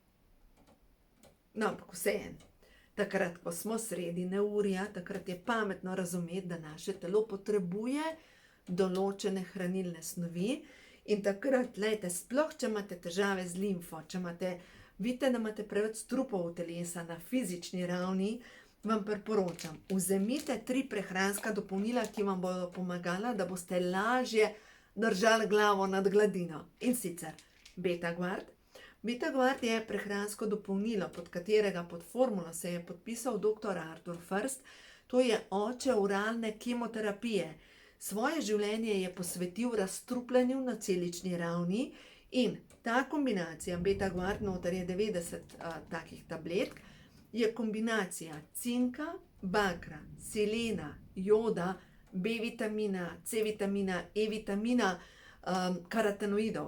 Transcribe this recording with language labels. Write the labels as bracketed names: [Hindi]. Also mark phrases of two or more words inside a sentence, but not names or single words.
[Slovenian] No, ampak vseeno, takrat, ko smo sredi neurja, takrat je pametno razumeti, da naše telo potrebuje določene hranilne snovi in takrat, glejte, sploh, če imate težave z limfo, če vidite, da imate preveč strupov v telesa na fizični ravni, vam priporočam, vzemite 3 prehranska dopolnila, ki vam bodo pomagala, da boste lažje držali glavo nad gladino. In sicer Betaguard. Betaguard je prehransko dopolnilo, pod katerega pod formulo se je podpisal dr. Arthur First. To je oče oralne kemoterapije. Svoje življenje je posvetil razstrupljanju na celični ravni in ta kombinacija Betaguard, noter je 90 takih tabletk, je kombinacija cinka, bakra, selena, joda, B vitamina, C vitamina, E vitamina, karotenoidov.